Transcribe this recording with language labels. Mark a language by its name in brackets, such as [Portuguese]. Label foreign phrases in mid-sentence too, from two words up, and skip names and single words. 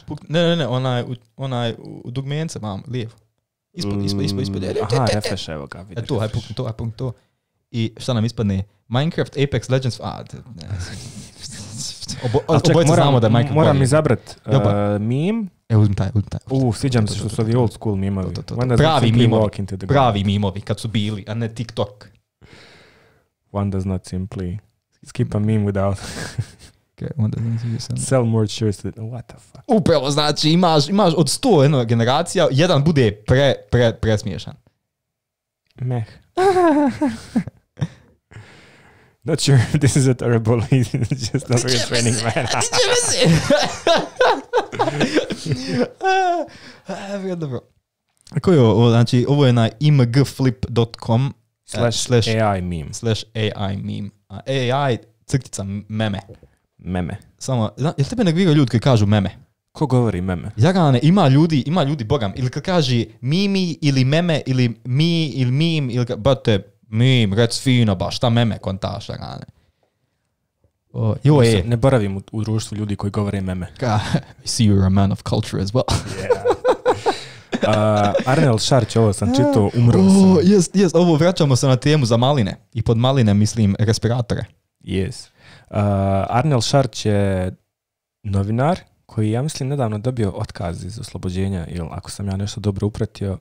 [Bosnian] Ne, onaj u dugmijence mam, lijevo. Ispod. Aha, refresh, evo ga. Haj pukni to. I šta nam ispadne? Minecraft, Apex Legends... Obojice znamo da je Minecraft... Moram izabrat meme. Uzmi taj. Sviđa mi se što su ovi [English] old school [Bosnian] mimovi. Pravi mimovi, kad su bili, a ne TikTok. [English] One does not simply skip a meme without... Sell more shirts. What the fuck? [Bosnian] Upravo, znači imaš od 100 generacija, jedan bude presmiješan. Meh. [English] Not sure if this is a terrible, he's just not a training man. [Bosnian] Dobro. Ako je ovo? Znači, ovo je na imgflip.com /AI meme. /AI meme. AI crtica meme. Meme. Samo, jel tebe negviraju ljudi koji kažu meme? Ko govori meme? Jagane, ima ljudi, bogam, ili kad kaže mimi ili meme ili mi ili mim, ili bate, mim, rec fino, baš, šta meme kontaš, jagane. Ne boravim u društvu ljudi koji govore meme. [English] I see you're a man of culture as well. [Bosnian] Arnel Šarć, ovo sam čitao, umro sam. Yes, ovo vraćamo se na temu za maline. I pod maline mislim respiratore. Yes. Arnel Šarć je novinar koji, ja mislim, nedavno dobio otkaz iz oslobođenja, ili ako sam ja nešto dobro upratio.